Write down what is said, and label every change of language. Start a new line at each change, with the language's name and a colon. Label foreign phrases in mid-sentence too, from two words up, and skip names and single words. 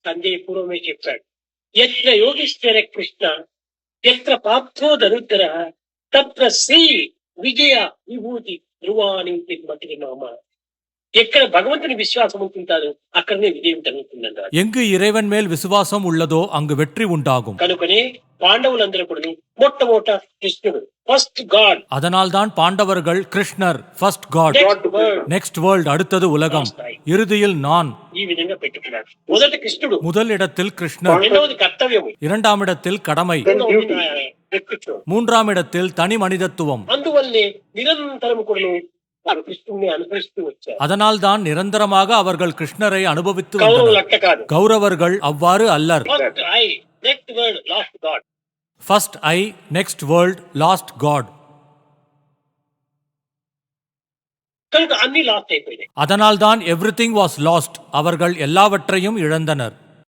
Telugu: సంజయ్ పూర్వమే చెప్పాడు.
Sanskrit: ఎత్ర యోగీశ్వర కృష్ణ ఎత్ర పార్థో ధనుర్ధర తత్ర శ్రీ విజయ విభూతి ధ్రువాని మతిరి మామ.
Telugu: ఎక్కడ భగవంతుని విశ్వాసం ఉంటుంటారో అక్కడనే విజయం జరుగుతుందన్నారు.
Tamil: எங்கு இறைவன் மேல் விசுவாசம் உள்ளதோ அங்கு வெற்றி உண்டாகும்.
Telugu: కనుకనే పాండవులందరూ కూడా మొట్టమొదట కృష్ణుడు
English: first God.
Tamil: அதனால்தான் பாண்டவர்கள் கிருஷ்ணர்
English: first God, next world
Tamil: அடுத்தது உலகம், இறுதியில் நான்
Telugu: ఈ విధంగా పెట్టుకున్నాడు. మొదటి కృష్ణుడు,
Tamil: முதல் இடத்தில் கிருஷ்ணர்,
Telugu: రెండవది కర్తవ్యము,
Tamil: இரண்டாம் இடத்தில் கடமை,
Telugu: మూడవది వ్యక్తిత్వం,
Tamil: மூன்றாம் இடத்தில் தனி மனிதத்துவம்.
Telugu: అందువల్లే నిరంతరము కూడా వారు కృష్ణుడిని అనుసరిస్తూ వచ్చారు.
Tamil: அதனால்தான் நிரந்தரமாக அவர்கள் கிருஷ்ணரை அனுபவித்து
Telugu: కౌరవులు
Tamil: வந்தனர்.
Telugu: లెక్క కాదు.
Tamil: கௌரவர்கள் அவ்வாறு அல்லர்.
English: first I next word last God. first I next world last God.
Telugu: కనుక అన్ని లాస్ట్ అయిపోయినాయి.
Tamil: அதனால்தான்
English: everything was lost,
Tamil: அவர்கள் எல்லாவற்றையும் இழந்தனர்.